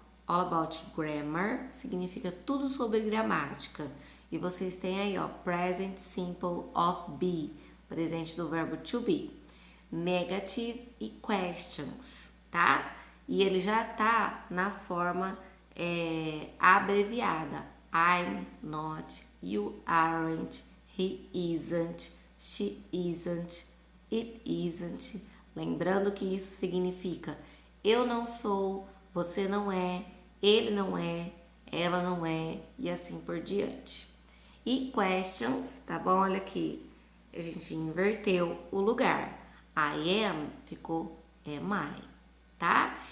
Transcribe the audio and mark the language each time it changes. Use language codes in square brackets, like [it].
[en] all about grammar, [pt] significa tudo sobre gramática. E vocês têm aí, ó, [en] present simple of be, [pt] presente do verbo to be. Negative e questions, tá? E ele já tá na forma abreviada. [en] I'm not, you aren't, he isn't, she isn't, it isn't. [pt] Lembrando que isso significa eu não sou, você não é, ele não é, ela não é e assim por diante. E questions, tá bom? Olha aqui, a gente inverteu o lugar. [en] I am ficou am I, tá?